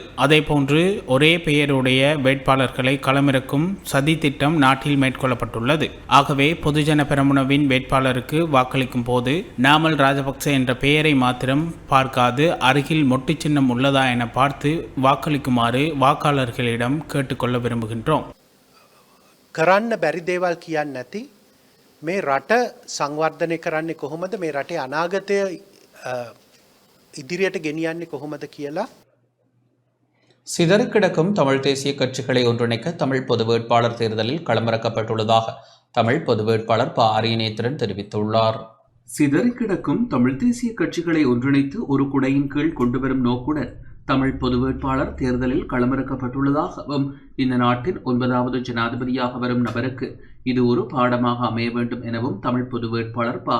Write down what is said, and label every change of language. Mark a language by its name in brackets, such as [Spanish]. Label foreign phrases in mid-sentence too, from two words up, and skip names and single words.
[Tamil] அதேபோன்று ஒரே பெயருடைய வேட்பாளர்களை களமிறக்கும் சதி திட்டம் நாட்டில் மேற்கொள்ளப்பட்டுள்ளது. ஆகவே பொதுஜன பெரமுனவின் வேட்பாளருக்கு வாக்களிக்கும் போது நாமல் ராஜபக்ச என்ற பெயரை மாத்திரம் பார்க்காது அருகில் மொட்டு சின்னம் உள்ளதா என பார்த்து வாக்களிக்குமாறு வாக்காளர்களிடம் கேட்டுக்கொள்ள விரும்புகின்றோம். [Sinhala] කරන්න බැරි දේවල් කියන්නේ නැති මේ රට සංවර්ධනය කරන්නේ කොහොමද, මේ රටේ අනාගතය ඉදිරියට ගෙනියන්නේ කොහොමද කියලා. [Tamil] சிதறிக் கிடக்கும் தமிழ் தேசிய கட்சிகளை ஒன்றிணைக்க தமிழ் பொது வேட்பாளர் தேர்தலில் களமிறக்கப்பட்டுள்ளதாக தமிழ் பொது வேட்பாளர் ப. அரியநேத்திரன் தெரிவித்துள்ளார். சிதறிக் கிடக்கும் தமிழ் தேசிய கட்சிகளை ஒன்றிணைத்து ஒரு குடையின் கீழ் கொண்டுவரும் நோக்குடன் தமிழ் பொது வேட்பாளர் தேர்தலில் களமிறக்கப்பட்டுள்ளதாகவும் இந்த நாட்டின் 9வது ஜனாதிபதியாக வரும் நபருக்கு இது ஒரு பாடமாக அமைய வேண்டும் எனவும் தமிழ் பொது வேட்பாளர் ப.